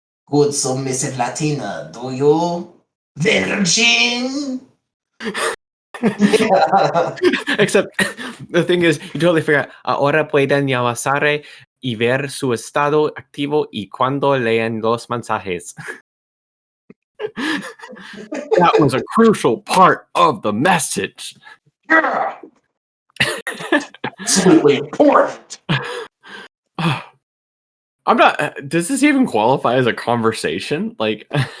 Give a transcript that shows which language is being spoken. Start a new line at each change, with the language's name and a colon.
English: Good submissive Latina, do you? Virgin? Except the thing is, you totally forgot.
Spanish: Ahora pueden llamarse y ver su estado activo y cuando leen los mensajes.
English: That was a crucial part of the message. Yeah. Absolutely important. I'm not. Does this even qualify as a conversation? Like,